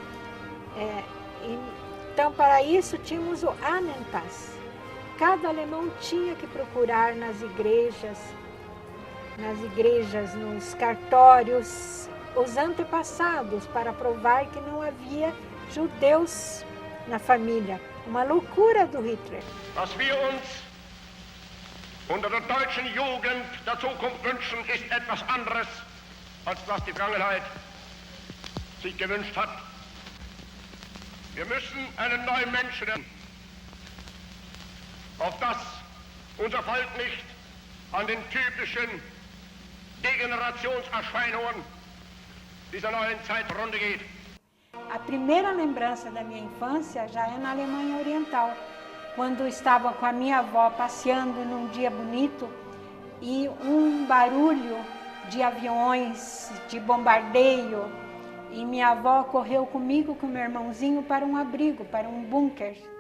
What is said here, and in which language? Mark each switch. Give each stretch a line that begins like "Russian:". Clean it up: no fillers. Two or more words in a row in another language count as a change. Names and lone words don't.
Portuguese: Então, para isso, tínhamos o Ahnenpass. Cada alemão tinha que procurar nas igrejas, nos cartórios, os antepassados, para provar que não havia judeus na família. Uma loucura do Hitler.
German: Was wir uns unter der deutschen Jugend der Zukunft wünschen, ist etwas anderes, als was die Vergangenheit sich gewünscht hat. Wir müssen einen neuen Menschen, auf das unser Volk nicht an den typischen Degenerationserscheinungen dieser neuen Zeit runter geht.
Portuguese: A primeira lembrança da minha infância já é na Alemanha Oriental, quando estava com a minha avó passeando num dia bonito e um barulho de aviões, de bombardeio, e minha avó correu comigo, com meu irmãozinho, para um abrigo, para um bunker.